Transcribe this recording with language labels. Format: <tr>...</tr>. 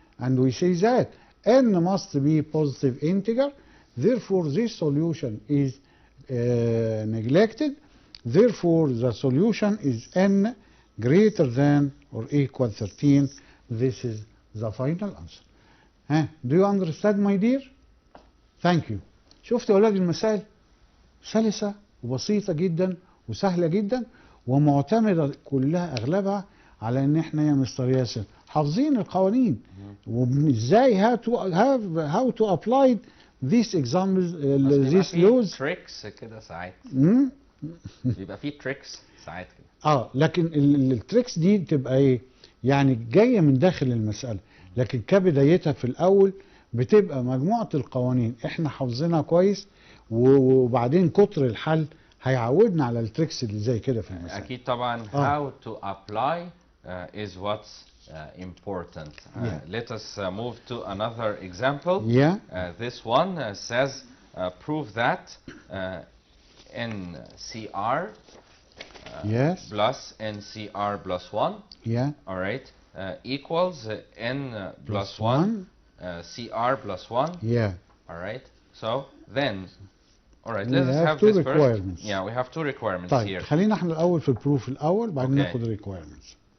<en>And we say that n must be positive integer. Therefore, this solution is neglected. Therefore, the solution is n greater than or equal 13. This is the final answer. Do you understand, my dear? Thank you.</en> <ar>شفت يا أولاد المسائل سلسة وبسيطة جدا وسهلة جدا ومعتمدة كلها أغلبها على إن إحنا يا مستر ياسر حافظين القوانين وإزاي</ar> <en>how to apply these examples these laws.</en> <ar>tricks كده ساعات. بيبقى فيه tricks ساعات كده. لكن التريكس دي تبقى ايه؟ يعني جايه من داخل المساله، لكن كبدايتها في الاول بتبقى مجموعه القوانين احنا حافظينها كويس، وبعدين كتر الحل هيعودنا على التريكس اللي زي كده في المساله. اكيد طبعا.</ar> <en>how to apply is what's important. Let us move to another example. This one says prove that NCR plus NCR plus 1 all right equals n plus 1 CR plus 1 all right. So then all right, let's have this first. We have two requirements here.</en> <ar>خلينا احنا الاول في البروف الاول بعدين ناخد الريكويرمنتس.</ar>